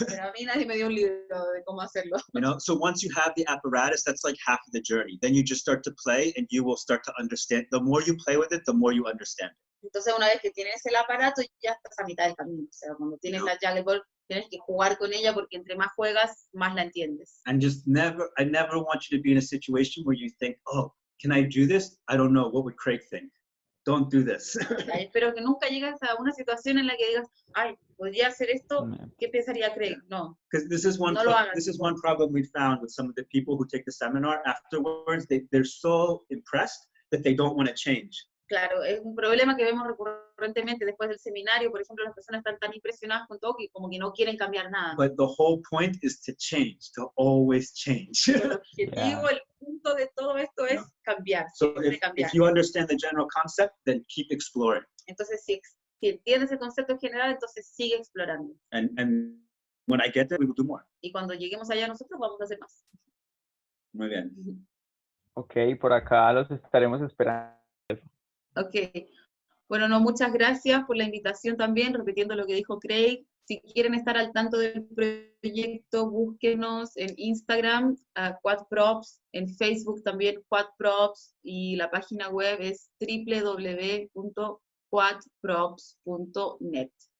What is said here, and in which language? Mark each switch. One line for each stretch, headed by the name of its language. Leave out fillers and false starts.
Spanish: Pero a mí nadie me dio un libro de cómo hacerlo.
English: You know, so once you have the apparatus, that's like half of the journey. Then you just start to play and you will start to understand. The more you play with it, the more you understand it.
Spanish: Entonces, una vez que tienes el aparato, ya estás a mitad del camino. O sea, cuando tienes la Juggling Ball, tienes que jugar con ella porque entre más juegas, más la entiendes.
English: And I never want you to be in a situation where you think, oh, can I do this? I don't know. What would Craig think? Don't do this.
Spanish: Espero que nunca llegues a una situación en la que digas, ay, podría hacer esto, ¿qué pensaría Craig? No.
English: Because this is one problem we found with some of the people who take the seminar. Afterwards, they're so impressed that they don't want to change.
Spanish: Claro, es un problema que vemos recurrentemente después del seminario. Por ejemplo, las personas están tan impresionadas con todo que como que no quieren cambiar nada.
English: But the whole point is to change, to always change.
Spanish: El objetivo, el punto de todo esto es cambiar.
English: So if you understand the general concept, then keep exploring.
Spanish: Entonces, si entiendes el concepto general, entonces sigue explorando.
English: And when I get there, we will do more.
Spanish: Y cuando lleguemos allá nosotros vamos a hacer más. Muy bien. Ok, por acá los estaremos esperando. Ok, bueno, no, muchas gracias por la invitación también, repitiendo lo que dijo Craig. Si quieren estar al tanto del proyecto, búsquenos en Instagram, Quat-Props, en Facebook también Quat-Props, y la página web es www.quatprops.net.